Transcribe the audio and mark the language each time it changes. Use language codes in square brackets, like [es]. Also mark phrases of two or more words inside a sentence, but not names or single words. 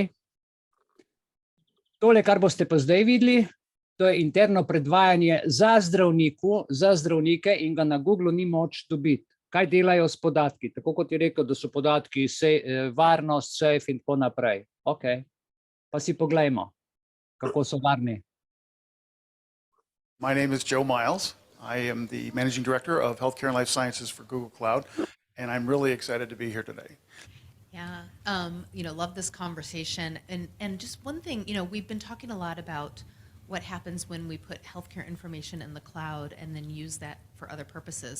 [sl] Tole, kar boste pa zdaj videli, to je interno predvajanje za zdravnike in ga na Googlu ni moč dobiti. Kaj delajo s podatki? Tako kot je rekel, da so podatki varnost, safe in tako naprej. Ok. Pa si poglejmo, kako so varni. [en] My name is Joe Miles. I am the Managing Director of Healthcare and Life Sciences for Google Cloud, and I'm really excited to be here today. Yeah, love this conversation. And just one thing, we've been talking a lot about what happens when we put healthcare information in the cloud and then use that for other purposes.